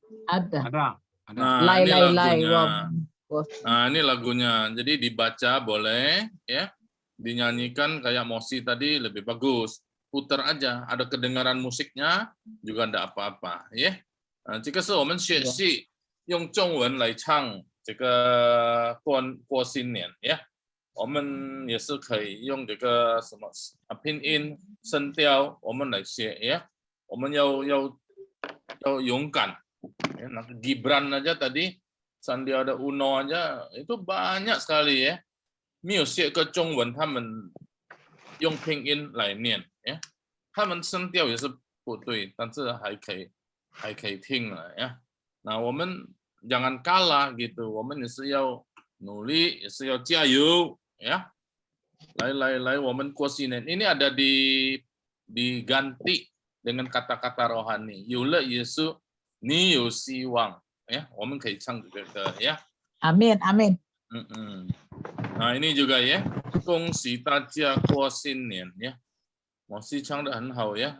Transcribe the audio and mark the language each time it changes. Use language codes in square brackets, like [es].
[id] Ada. Ada. Nah, Lai ini lai lai. lagunya. Wah. Nah, ini lagunya. Jadi dibaca boleh, ya. Dinyanyikan kayak Mosi tadi lebih bagus. Putar aja. Ada kedengaran musiknya juga enggak apa-apa, ya. [zh] 这个是我们学习用中文来唱这个过新年，呀。我们也是可以用这个什么拼音声调，我们来学，呀。我们要勇敢。 [id] Ya, nah, Gibran aja tadi, Sandiaga Uno aja itu banyak sekali ya. [zh] Music ke Zhongwen 他们用拼音来念，呀，他们声调也是不对，但是还可以听了呀。那我们 [id] jangan kalah gitu， [zh] 我们也是要努力，也是要加油呀。来，我们过新年 [id] ini ada diganti dengan kata-kata rohani， [zh] 有了耶稣，你有希望呀。我们可以唱这个呀。 [id] Amin, amin. Nah ini juga ya, [zh] 恭喜大家过新年 [id] ya. [zh] Mosi 唱得很好ya.